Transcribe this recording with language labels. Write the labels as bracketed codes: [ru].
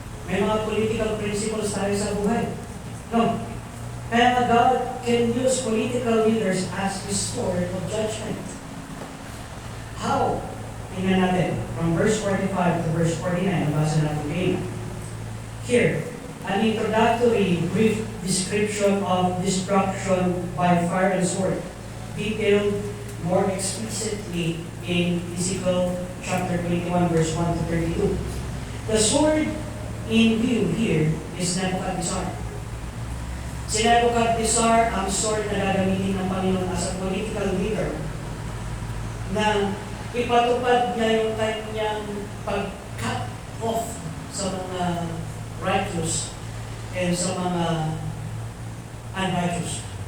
[tl] May mga [en] political principles [tl] tayo sa buhay. No. Kaya nga [en] God can use political leaders as His sword of judgment. How? [tl] Tingnan natin. [en] From verse 45 to verse 49, [tl] nabasa natin ngayon. [en] Here, an introductory brief description of destruction by fire and sword, detailed more explicitly in Ezekiel chapter 21, verse 1 to 32. The sword in view here is Nebuchadnezzar. [tl] Si Nebuchadnezzar ang sword na gagamitin ng Panginoon [en] as a political leader [tl] na ipatupad niya yung kanyang pag-cut off sa mga righteous and sa mga unrighteous.